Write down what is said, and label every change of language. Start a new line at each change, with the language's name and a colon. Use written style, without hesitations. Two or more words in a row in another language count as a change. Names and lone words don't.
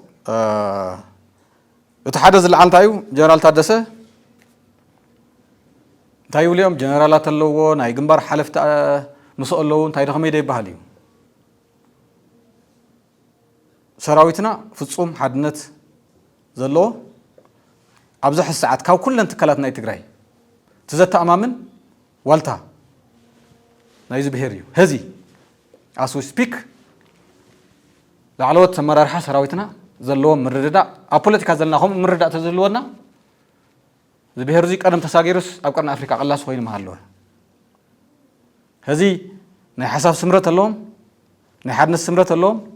Tigrinya: እቲ ሓደ ዝለዓል እንታይ እዩ ጀነራል ታደሰ እንታይ ይብሉ እዮም ጀነራላት ኣለዎ ናይ ግንባር ሓለፍቲ ምስኡ ኣለዉ እንታይ ደኸመይ ዶ ይበሃል እዩ ሰራዊትና ፍጹም ሓድነት ዘለዎ ኣብዚ ሕዚ ሰዓት ካብ ኩለን ትካላት ናይ ትግራይ ትዘተኣማምን ዋልታ ናይዚ ብሄር እዩ ህዚ
English: as we speak
Tigrinya: ላዕለዎት ኣመራርሓ ሰራዊትና ዘለዎም ምርድዳእ ኣብ ፖለቲካ ዘለና ከምኡ ምርድዳእ ተዘልወና እዚ ብሄር እዚ ቀደም ተሳጊሩስ ኣብ ቀርኒ ኣፍሪካ ቅላስ ኮይኑ መሃለወ ህዚ ናይ ሓሳብ ስምረት ኣለዎም ናይ ሓድነት ስምረት ኣለዎም